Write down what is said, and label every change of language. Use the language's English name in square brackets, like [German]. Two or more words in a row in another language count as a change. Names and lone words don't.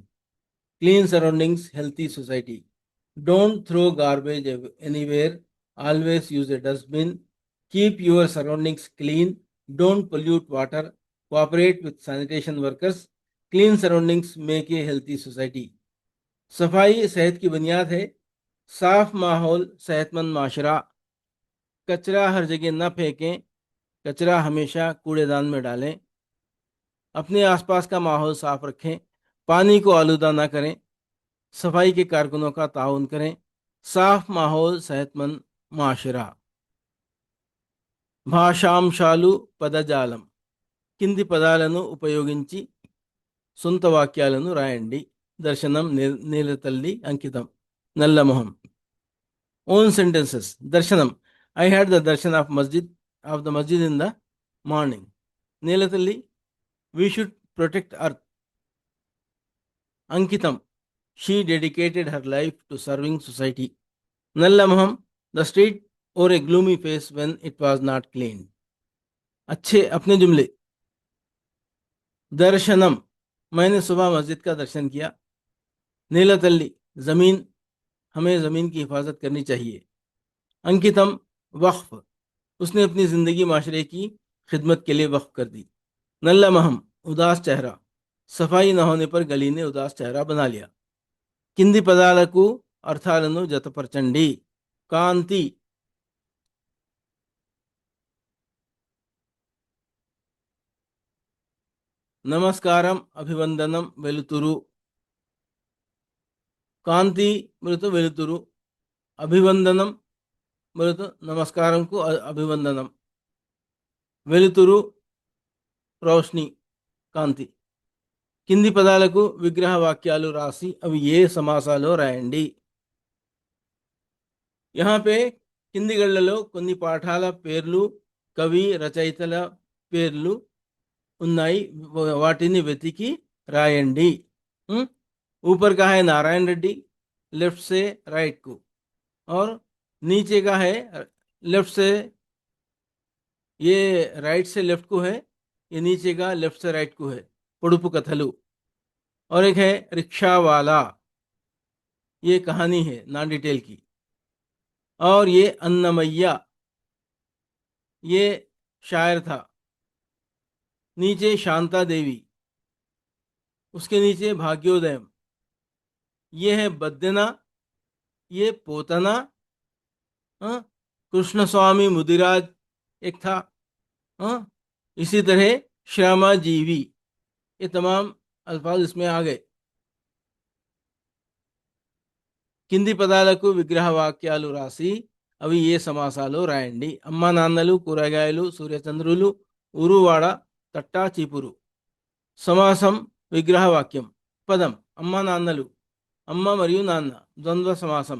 [English] Clean surroundings, healthy society. Don't throw garbage anywhere. Always use a dustbin. Keep your surroundings clean. Don't pollute water. Cooperate with sanitation workers. Clean surroundings make a healthy society. [Urdu] صفائی صحت کی بنیاد ہے. صاف ماحول صحت مند معاشرہ. کچرا ہر جگہ نہ پھینکیں. کچرا ہمیشہ کوڑے دان میں ڈالیں۔ اپنے آس پاس کا ماحول صاف رکھیں. پانی کو آلودہ نہ کریں. صفائی کے کارکنوں کا تعاون کریں۔ صاف ماحول صحت مند معاشرہ. [Telugu] భాషాంశాలు పదజాలం. కింది పదాలను ఉపయోగించి సొంత వాక్యాలను రాయండి. దర్శనం నీలతల్లి అంకితం. నల్లమొహం. [English] own sentences. దర్శనం. I had the darshan of the masjid in the morning. నీలతల్లి, we should protect earth. [Telugu] అంకితం, [English] she dedicated her life to serving society. Nallamaham, the street wore a gloomy face when it was not cleaned. [Urdu] اچھے اپنے جملے. درشنم، میں نے صبح مسجد کا درشن کیا. نیلتلّی، زمین، ہمیں زمین کی حفاظت کرنی چاہیے. انکتم، وقف، اس نے اپنی زندگی معاشرے کی خدمت کے لیے وقف کر دی. نلّامہم، اداس چہرہ، صفائی نہ ہونے پر گلی نے اداس چہرہ بنا لیا. [Telugu] కింది పదాలకు అర్థాలను జతపరచండి. కాంతి, నమస్కారం, అభివందనం, వెలుతురు. కాంతి మృదు వెలుతురు. అభివందనం మృదు నమస్కారంకు అభివందనం. వెలుతురు రోష్ని, కాంతి. కింది పదాలకు విగ్రహ వాక్యాలు రాసి అవి ఏ సమాసాలో రాయండి. [Urdu] یہاں پے [Telugu] కింది గళ్ళలో కొన్ని పాఠాల పేర్లు, కవి రచయితల పేర్లు ఉన్నాయి. వాటిని వెతికి రాయండి. [Urdu] اوپر کا ہے نارائن ریڈی، لیفٹ سے رائٹ کو، اور نیچے کا ہے لیفٹ سے، یہ رائٹ سے لیفٹ کو ہے، یہ نیچے کا لیفٹ سے رائٹ کو ہے. [Telugu] పొడుపు కథలు. [Urdu] اور ایک ہے رکشا والا، یہ کہانی ہے [English] non detail [Urdu] की. اور یہ انّمیا، یہ شاعر تھا. نیچے شانتا دیوی، اس کے نیچے بھاگیودیم. یہ ہے بدّنا، یہ پوتنا. کرشن سوامی مدیراج ایک تھا. ہاں، اسی طرح شرم جیوی، یہ تمام الفاظ اس میں آ گئے. [Telugu] కింది పదాలకు విగ్రహ వాక్యాలు రాసి అవి ఏ సమాసాలు రాయండి. అమ్మ నాన్నలు, కూరగాయలు, సూర్యచంద్రులు, ఊరువాడ, తట్టా చీపురు. సమాసం విగ్రహ వాక్యం. పదం అమ్మ నాన్నలు, అమ్మ మరియు నాన్న, ద్వంద్వ సమాసం.